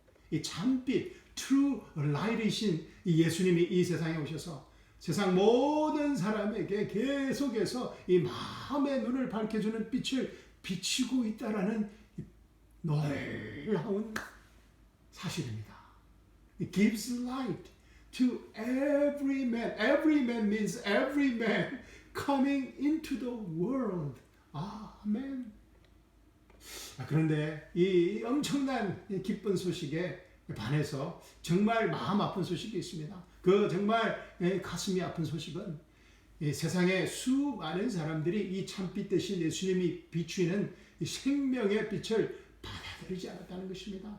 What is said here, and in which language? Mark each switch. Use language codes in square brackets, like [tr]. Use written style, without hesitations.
[ko] 이 참빛, True Light이신 이 예수님이 이 세상에 오셔서 세상 모든 사람에게 계속해서 이 마음의 눈을 밝혀주는 빛을 비치고 있다라는 놀라운 사실입니다. [en] It gives light to every man. Every man means every man coming into the world. [ko] 아멘. 그런데 이 엄청난 기쁜 소식에 반해서 정말 마음 아픈 소식이 있습니다. 그 정말 가슴이 아픈 소식은 이 세상에 수많은 사람들이 이 참빛 대신 예수님이 비추는 이 생명의 빛을 받아들이지 않았다는 것입니다.